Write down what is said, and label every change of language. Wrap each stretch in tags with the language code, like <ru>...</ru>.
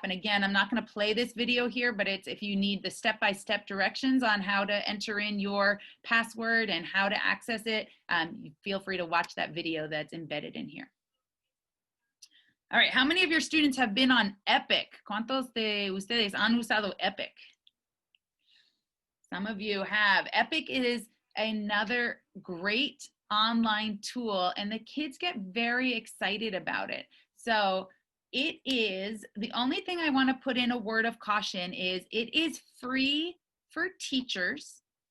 <en>And again, I'm not going to play this video here, but it's if you need the step-by-step directions on how to enter in your password and how to access it, you feel free to watch that video that's embedded in here. All right, how many of your students have been on Epic?</en> <es>¿Cuántos de ustedes han usado Epic?</es> <en>Some of you have. Epic is another great online tool, and the kids get very excited about it. So it is, the only thing I want to put in a word of caution is it is free for teachers.</en>